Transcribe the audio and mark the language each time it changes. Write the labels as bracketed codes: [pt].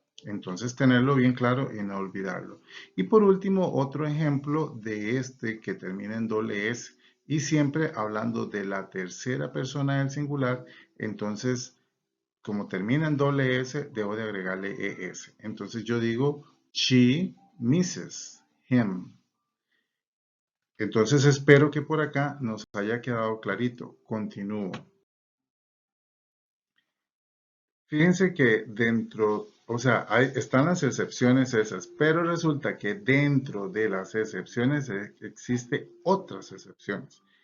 [es] Entonces, tenerlo bien claro y no olvidarlo. Y por último, otro ejemplo de este que termina en doble S y siempre hablando de la tercera persona del singular, entonces, como termina en doble S, debo de agregarle ES. Entonces, yo digo, [en] she misses him. [es] Entonces, espero que por acá nos haya quedado clarito. Continúo. Fíjense que dentro, o sea, están las excepciones esas, pero resulta que dentro de las excepciones existe otras excepciones.